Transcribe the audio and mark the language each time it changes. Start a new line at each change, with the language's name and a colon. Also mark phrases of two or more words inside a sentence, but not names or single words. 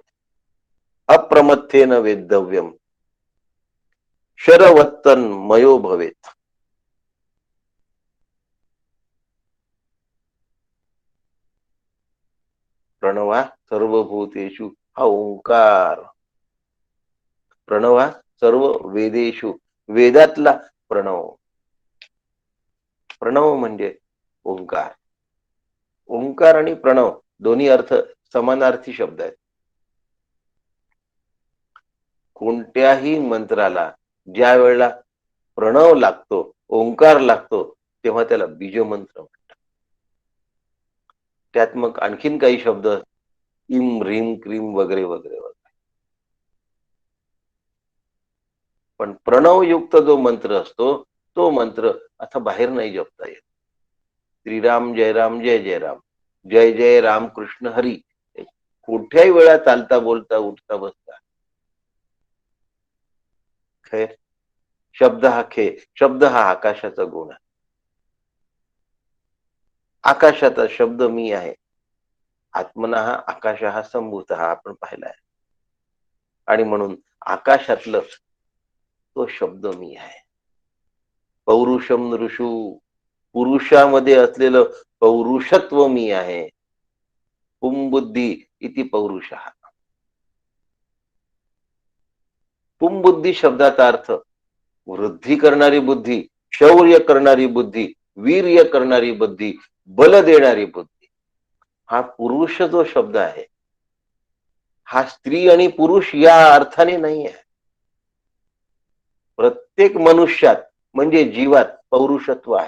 Sanskrit: अप्रमथ्येन वेद्धव्यम शरवत्तन मयो भवेत. प्रणवा सर्वभूतेषु,
Marathi: हा ओंकार.
Sanskrit: प्रणवा सर्व वेदेषु,
Marathi: वेदातला प्रणव. प्रणव म्हणजे ओंकार. ओंकार आणि प्रणव दोन्ही अर्थ समानार्थी शब्द आहेत. कोणत्याही मंत्राला ज्या वेळेला प्रणव लागतो, ओंकार लागतो, तेव्हा त्याला बीजमंत्र म्हणतात. त्यात मग आणखीन काही शब्द इम ह्रीम क्रीम वगैरे वगैरे वगैरे. पण प्रणवयुक्त जो मंत्र असतो, तो मंत्र असा बाहेर नाही जपता येत. श्रीराम जय राम जय जय राम, जय जय रामकृष्ण हरी कुठल्याही वेळा चालता बोलता उठता बसता खैर शब्द हा आकाशाचा गुण आहे. आकाशाचा शब्द मी आहे. आत्मना हा आकाश हा संभूत हा आपण पाहिलाय. आणि म्हणून आकाशातलं तो शब्द मी आहे.
Sanskrit: पौरुषम नृषू
Marathi: पुरुषामध्ये असलेलं पौरुषत्व मी आहे.
Sanskrit: पुंबुद्धी इति पौरुष.
Marathi: पुंबुद्धी शब्दाचा अर्थ वृद्धी करणारी बुद्धी, शौर्य करणारी बुद्धी, वीर्य करणारी बुद्धी, बल देणारी बुद्धी. हा पुरुष जो शब्द आहे हा स्त्री आणि पुरुष या अर्थाने नाही आहे. प्रत्येक मनुष्यात म्हणजे जीवात पौरुषत्व आहे.